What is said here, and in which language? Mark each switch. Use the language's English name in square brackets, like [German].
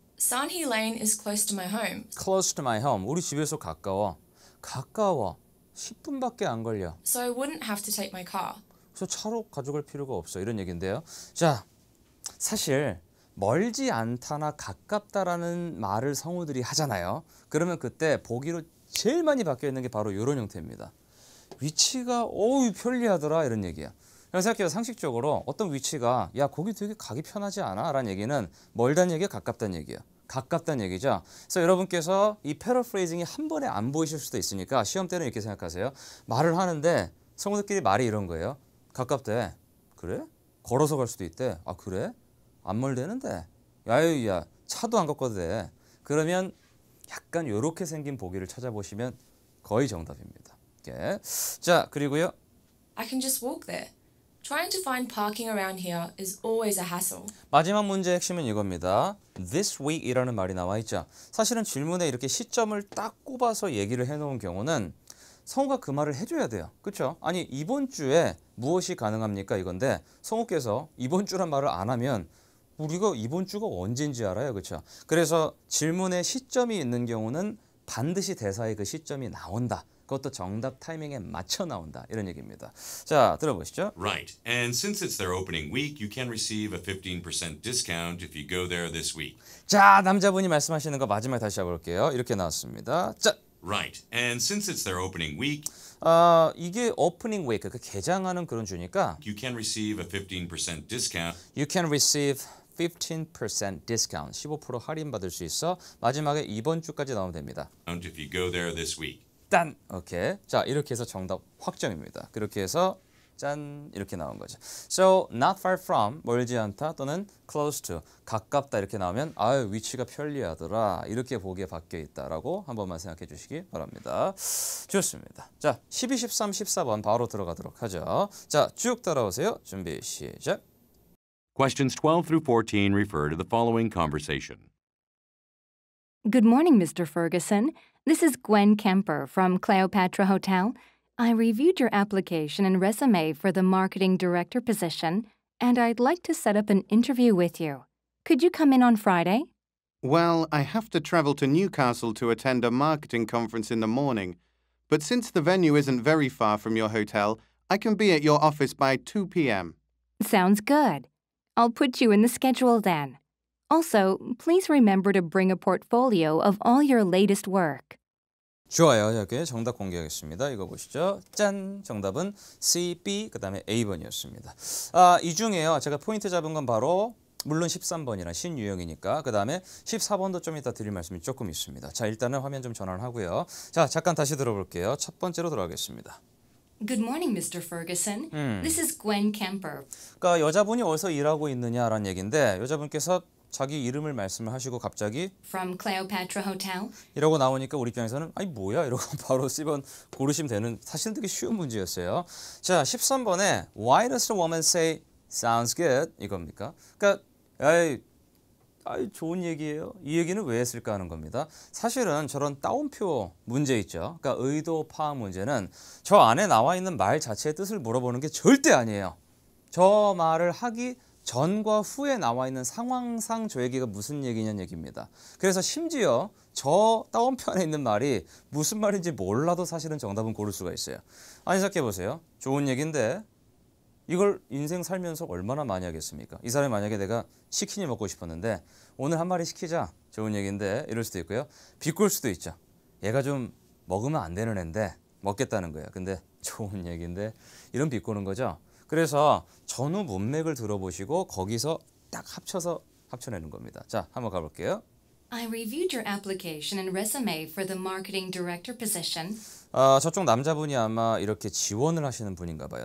[English] Sanhee Lane is close to my home, Close to my home. [Korean] 우리 집에서 가까워. 가까워. 10분밖에 안 걸려. [English] so I wouldn't have to take my car. [Korean] 그래서 차로 가져갈 필요가 없어. 이런 얘기인데요. 자, 사실 멀지 않다나 가깝다라는 말을 성우들이 하잖아요. 그러면 그때 보기로 제일 많이 바뀌어 있는 게 바로 이런 형태입니다. 위치가 편리하더라 이런 얘기야. 그래서 생각해요. 상식적으로 어떤 위치가 야 거기 되게 가기 편하지 않아? 라는 얘기는 멀다는 얘기야 가깝다는 얘기야. 가깝다는 얘기죠. 그래서 여러분께서 이 패러프레이징이 한 번에 안 보이실 수도 있으니까 시험 때는 이렇게 생각하세요. 말을 하는데 성우들끼리 말이 이런 거예요. 가깝대. 그래? 걸어서 갈 수도 있대. 아 그래? 안 멀대는데. 야야 차도 안 걷거든 돼. 그러면 약간 이렇게 생긴 보기를 찾아보시면 거의 정답입니다. 이렇게. 자 그리고요. [English] I can just walk there. Trying to find parking around here is always a hassle. [Korean] 마지막 문제의 핵심은 이겁니다. [English] This week [Korean] 이라는 말이 나와 있죠. 사실은 질문에 이렇게 시점을 딱 꼽아서 얘기를 해놓은 경우는 성우가 그 말을 해줘야 돼요. 그렇죠? 아니 이번 주에 무엇이 가능합니까? 이건데 성우께서 이번 주란 말을 안 하면 우리가 이번 주가 언제인지 알아요. 그렇죠? 그래서 질문에 시점이 있는 경우는 반드시 대사의 그 시점이 나온다. 그것도 정답 타이밍에 맞춰 나온다. 이런 얘기입니다. 자, 들어보시죠. [English] Right. And since it's their opening week, you can receive a 15% discount if you go there this week. [Korean] 자, 남자분이 말씀하시는 거 마지막에 다시 해볼게요. 이렇게 나왔습니다. 자, [English] Right. And since it's their opening week, [Korean] 이게 오프닝 웨이크, 그 개장하는 그런 주니까 [English] you can receive a 15% discount. You can receive 15% discount, [Korean] 15% 할인 받을 수 있어. 마지막에 이번 주까지 나오면 됩니다. [English] If you go there this week. [Korean] 짠! 오케이. 자, 이렇게 해서 정답 확정입니다. 그렇게 해서 짠! 이렇게 나온 거죠. [English] So, not far from, [Korean] 멀지 않다 또는 [English] close to, [Korean] 가깝다 이렇게 나오면 아유, 위치가 편리하더라. 이렇게 보기에 바뀌어 있다라고 한 번만 생각해 주시기 바랍니다. 좋습니다. 자, 12, 13, 14번 바로 들어가도록 하죠. 자, 쭉 따라오세요. 준비, 시작. [English] Questions 12 through 14 refer to the following conversation. Good morning, Mr. Ferguson. This is Gwen Kemper from Cleopatra Hotel. I reviewed your application and resume for the marketing director position, and I'd like to set up an interview with you. Could you come in on Friday? Well, I have to travel to Newcastle to attend a marketing conference in the morning. But since the venue isn't very far from your hotel, I can be at your office by 2 p.m. Sounds good. I'll put you in the schedule then. Also, please remember to bring a portfolio of all your latest work. [Korean] 좋아요. 이렇게 정답 공개하겠습니다. 이거 보시죠. 짠! 정답은 C, B, 그 다음에 A번이었습니다. 이 중에요. 제가 포인트 잡은 건 바로 물론 13번이랑 신유형이니까 그 다음에 14번도 좀 이따 드릴 말씀이 조금 있습니다. 자, 일단은 화면 좀 전환을 하고요. 자, 잠깐 다시 들어볼게요. 첫 번째로 들어가겠습니다. [English] Good morning, Mr. Ferguson. This is Gwen Kemper. [Korean] 그러니까 여자분이 어디서 일하고 있느냐라는 얘기인데 여자분께서 자기 이름을 말씀을 하시고 갑자기 [English] From Cleopatra Hotel. [Korean] 이러고 나오니까 우리 입장에서는 아니 뭐야 이러고 바로 C번 고르시면 되는 사실은 되게 쉬운 문제였어요. 자, 13번에 [English] Why does the woman say sounds good [Korean] 이겁니까? 그러니까 아이 좋은 얘기예요. 이 얘기는 왜 했을까 하는 겁니다. 사실은 저런 따옴표 문제 있죠. 그러니까 의도 파악 문제는 저 안에 나와 있는 말 자체의 뜻을 물어보는 게 절대 아니에요. 저 말을 하기 전과 후에 나와 있는 상황상 저 얘기가 무슨 얘기냐는 얘기입니다. 그래서 심지어 저 따옴표 안에 있는 말이 무슨 말인지 몰라도 사실은 정답은 고를 수가 있어요. 아니 생각해 보세요. 좋은 얘기인데 이걸 인생 살면서 얼마나 많이 하겠습니까? 이 사람이 만약에 내가 치킨이 먹고 싶었는데 오늘 한 마리 시키자. 좋은 얘기인데 이럴 수도 있고요. 비꼴 수도 있죠. 얘가 좀 먹으면 안 되는 애인데 먹겠다는 거야. 근데 좋은 얘기인데 이런 비꼬는 거죠. 그래서 전후 문맥을 들어보시고 거기서 딱 합쳐내는 겁니다. 자, 한번 가볼게요. [English] I reviewed your application and resume for the marketing director position, [Korean] 저쪽 남자분이 아마 이렇게 지원을 하시는 분인가 봐요.